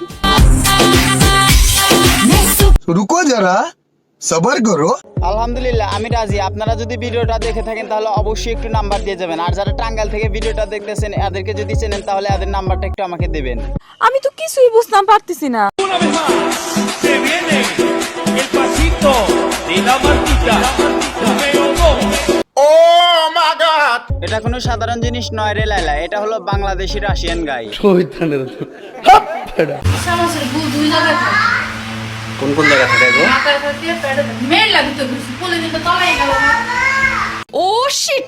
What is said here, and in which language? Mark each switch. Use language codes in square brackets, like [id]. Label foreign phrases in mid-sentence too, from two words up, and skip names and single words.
[hi] रुको जरा सबर करो। [bn] আলহামদুলিল্লাহ, আমি রাজি। আপনারা যদি ভিডিওটা দেখে থাকেন তাহলে অবশ্যই একটু নাম্বার দিয়ে যাবেন, আর যারা টাঙ্গাইল থেকে ভিডিওটা দেখতেছেন এদেরকে যদি চেনেন তাহলে এদের নাম্বারটা একটু আমাকে দেবেন। আমি তো কিছুই বুঝতাম পারতেছি না। [es] Una vez más se viene el pasito de la martita. Número 2. [bn] এটা কোনো সাধারণ জিনিস নয় রে লাইলা, এটা হলো বাংলাদেশি রাশিয়ান গাই। কোন কোন জায়গা থেকে গো? [en] oh shit.